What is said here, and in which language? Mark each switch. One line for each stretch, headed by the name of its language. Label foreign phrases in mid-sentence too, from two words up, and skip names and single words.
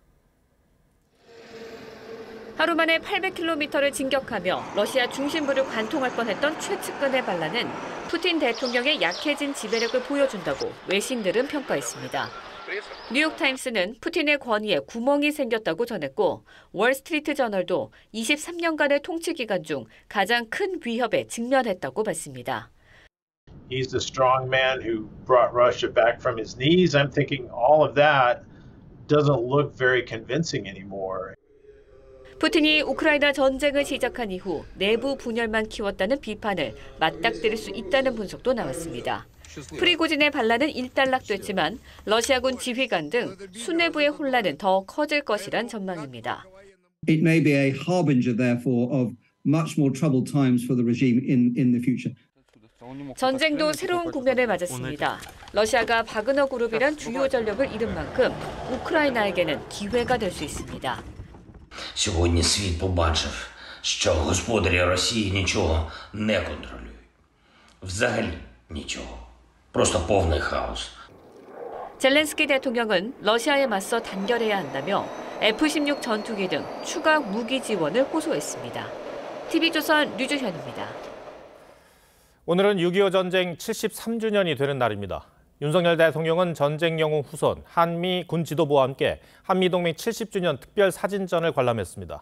Korean: 하루 만에 800km를 진격하며 러시아 중심부를 관통할 뻔했던 최측근의 반란은 푸틴 대통령의 약해진 지배력을 보여준다고 외신들은 평가했습니다. 뉴욕타임스는 푸틴의 권위에 구멍이 생겼다고 전했고 월스트리트 저널도 23년간의 통치 기간 중 가장 큰 위협에 직면했다고 봤습니다.
English: He's the strong man who brought Russia back from his knees. I'm thinking all of that doesn't look very convincing anymore.
Korean: 푸틴이 우크라이나 전쟁을 시작한 이후 내부 분열만 키웠다는 비판을 맞닥뜨릴 수 있다는 분석도 나왔습니다. 프리고진의 반란은 일단락됐지만 러시아군 지휘관 등 수뇌부의 혼란은 더 커질 것이란 전망입니다.
English: It may be a harbinger, therefore, of much more troubled times for the regime in the future.
Korean: 전쟁도 새로운 국면을 맞았습니다. 러시아가 바그너 그룹이란 주요 전력을 잃은 만큼 우크라이나에게는 기회가 될 수 있습니다.
Ukrainian: Сьогодні світ побачив, що господарі Росії нічого не контролюють. Взагалі нічого. Просто повний хаос.
Korean: 젤렌스키 대통령은 러시아에 맞서 단결해야 한다며 F-16 전투기 등 추가 무기 지원을 호소했습니다. TV조선 류주현입니다. 오늘은 6.25 전쟁 73주년이 되는 날입니다. 윤석열 대통령은 전쟁 영웅 후손 한미 군 지도부와 함께 한미동맹 70주년 특별 사진전을 관람했습니다.